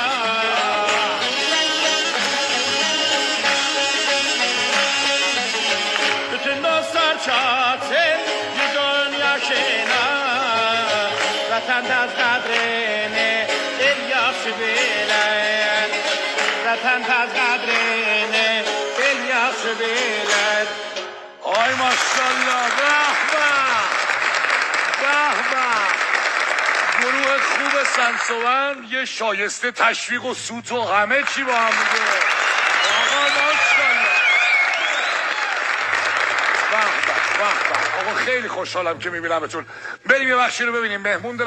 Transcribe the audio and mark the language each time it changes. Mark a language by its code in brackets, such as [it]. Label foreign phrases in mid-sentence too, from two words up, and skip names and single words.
[az] Bütün dostlar çatsın yüzün yaşına Vatandaş kadrini el yaxşı bilir Vatandaş kadrini el yaxşı bilir [fa] آی ماشاءالله به به به گروه خوب سنسوان یه شایسته تشویق و سوت و همه چی با هم دیگه آقا ماشاءالله به به به به آقا خیلی خوشحالم که میبینمتون بریم یه بخشی رو ببینیم مهمون دارم